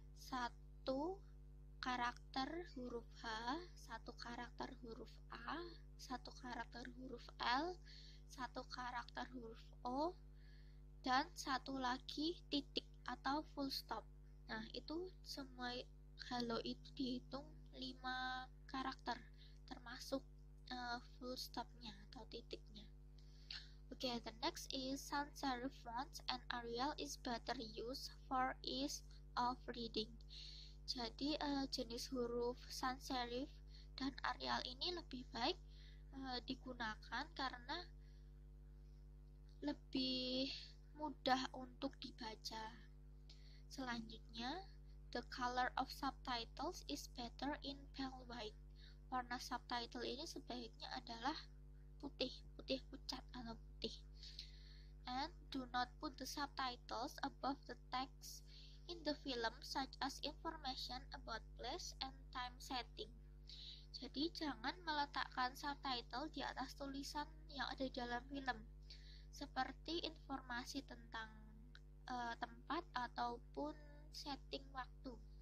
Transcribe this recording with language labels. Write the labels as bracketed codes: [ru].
[id] 1 karakter huruf H, 1 karakter huruf A, 1 karakter huruf L, 1 karakter huruf O, dan 1 lagi titik atau full stop. Nah, itu semua halo itu dihitung 5 karakter, termasuk full stopnya atau titiknya. [en] Okay, the next is sans serif fonts and Arial is better used for ease of reading. [id] Jadi jenis huruf sans serif dan Arial ini lebih baik digunakan karena lebih mudah untuk dibaca. [en] Selanjutnya, the color of subtitles is better in pale white. [id] Warna subtitle ini sebaiknya adalah putih pucat atau putih. [en] And do not put the subtitles above the text in the film, such as information about place and time setting. [id] Jadi jangan meletakkan subtitle di atas tulisan yang ada di dalam film, seperti informasi tentang tempat ataupun setting waktu.